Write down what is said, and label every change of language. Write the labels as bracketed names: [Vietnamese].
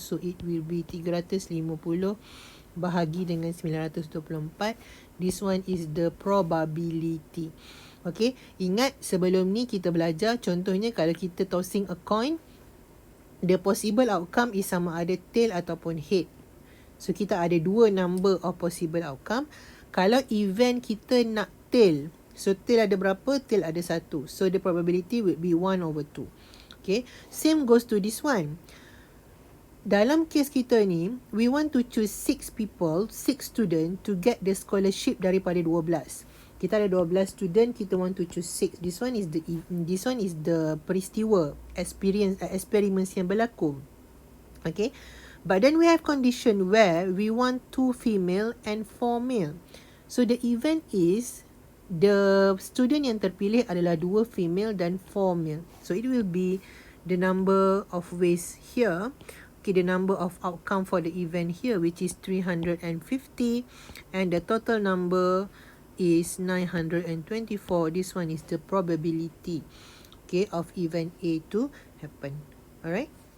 [English] So, it will be 350 [Malay] bahagi dengan [English] 924. This one is the probability. [Malay] Okay, ingat sebelum ni kita belajar, contohnya kalau kita [English] tossing a coin, the possible outcome is [Malay] sama ada tail ataupun head. So, kita ada 2 [English] number of possible outcome. [Malay] Kalau event kita nak tail, so tail ada berapa? Tail ada 1. [English] So the probability would be 1/2. Okay, same goes to this one. [Malay] Dalam case kita ni, [English] we want to choose 6 people, 6 student to get the scholarship [Malay] daripada 12. Kita ada 12 student, kita [English] want to choose 6. This one is the [Malay] peristiwa, [English] experiments [Malay] yang berlaku. [English] Okay, but then we have condition where we want 2 female and 4 male. So the event is the student [Malay] yang terpilih adalah [English] 2 female dan 4 male. So it will be the number of ways here. Okay, the number of outcome for the event here, which is 350, and the total number is 924. This one is the probability, okay, of event A to happen. Alright.